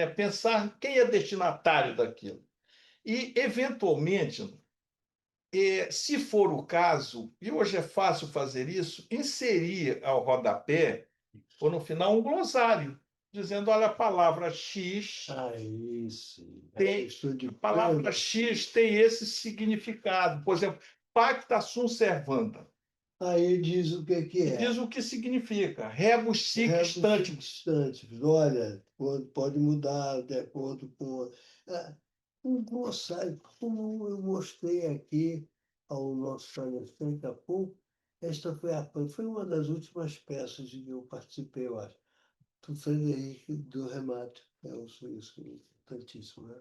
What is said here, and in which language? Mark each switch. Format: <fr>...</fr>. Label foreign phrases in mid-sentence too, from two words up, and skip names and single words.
<pt>Pensar quem é destinatário daquilo. E, eventualmente, se for o caso, e hoje é fácil fazer isso, inserir ao rodapé, ou no final, um glossário, dizendo: olha, a palavra X Isso. tem Estou de a palavra pleno. X tem esse significado. Por exemplo,</pt> <la>pacta sunt servanda.</la> <pt>Aí diz o que E diz é. o que significa.</pt> <la>Rebus sic Rebus stantibus. substantes.</la> <pt>Olha, pode mudar de acordo com um glossário, como eu mostrei aqui ao nosso palestrante há pouco. Esta foi uma das últimas peças de que eu participei, eu acho, do Frederico do Remato, é o suíço importantíssimo, né?</pt>